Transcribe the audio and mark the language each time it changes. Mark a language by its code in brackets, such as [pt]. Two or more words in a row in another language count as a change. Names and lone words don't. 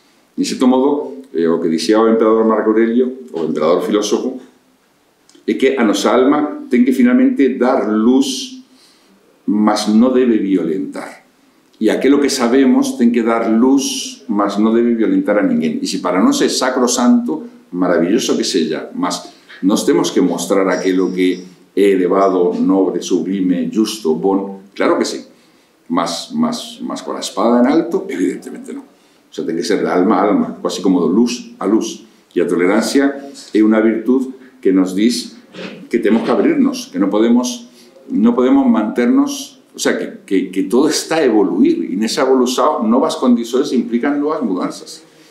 [gl] De certo modo, o que dixía o emperador Marco Aurelio, o emperador filósofo, é que a nosa alma ten que finalmente dar luz, mas non debe violentar. E aquilo que sabemos ten que dar luz, mas non debe violentar a ninguén. E se para nós é sacrosanto, maravilloso que sella, mas nos temos que mostrar aquilo que é elevado, nobre, sublime, justo, bon, claro que sí, mas con a espada en alto, evidentemente non. [es] O sea, [gl] ten que ser de alma a alma, casi como de luz a luz. E a tolerancia é unha virtud que nos diz que temos que abrirnos, que non podemos manternos, [es] o sea, [gl] que todo está a evoluir, e nesa evolución novas condições implican novas mudanzas.